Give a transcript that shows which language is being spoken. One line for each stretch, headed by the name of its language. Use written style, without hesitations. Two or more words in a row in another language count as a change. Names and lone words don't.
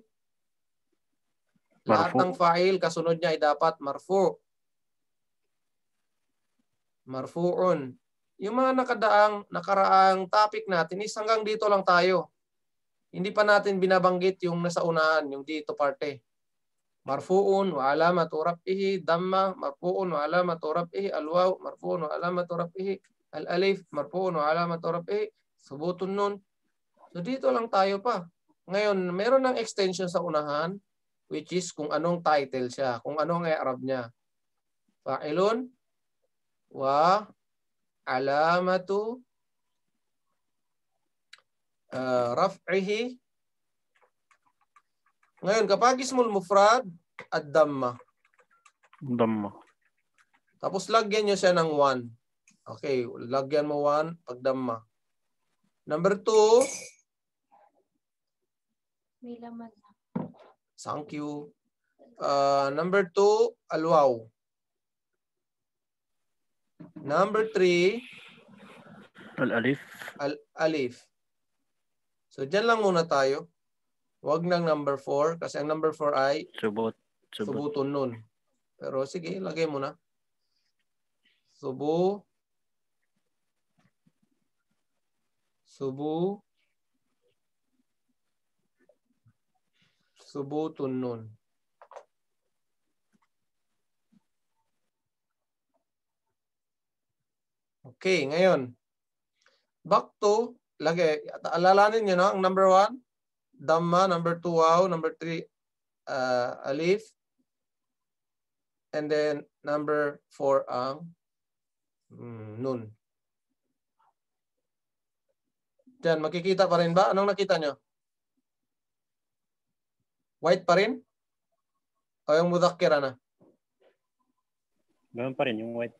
Filipino: Lahat ng fa'il, kasunod niya ay dapat marfu. Marfu'un. Yung mga nakaraang topic natin is hanggang dito lang tayo. Hindi pa natin binabanggit yung nasa unahan, yung dito parte.
Arabic: مرفوع وعلامة رفعه ضمة، مرفوع وعلامة رفعه الواو، مرفوع وعلامة رفعه الألف، مرفوع وعلامة رفعه ثبوت النون.
Filipino: So dito lang tayo pa. Ngayon, meron ng extension sa unahan
English: which is
Filipino: kung anong title siya, kung anong i'rab niya.
Arabic: فاعل وعلامة رفعه.
Filipino: Ngayon, kapag
Arabic: اسم المفرد,
Filipino: ad-damma. Damma. Tapos lagyan nyo siya ng 1. Okay, lagyan mo 1 pag damma. Number 2. May laman na.
English: Thank you.
Filipino: Number 2, alwaw. Number 3, Al-alif. alif. So, dyan lang muna tayo. Huwag ng number 4 kasi ang number 4 ay
Arabic: ثبوت النون.
Filipino: Pero sige, lagay mo na.
Arabic: ثبوت النون.
Filipino: Okay, ngayon.
English: Back to,
Filipino: alalanin nyo na ang number 1. Damma, number 2, waw, number 3, alif,
English: and then
Filipino: number 4 ang nun. Diyan, makikita pa rin ba? Anong nakita nyo? White pa rin? O yung mudhakkira na? Ganun pa rin yung white.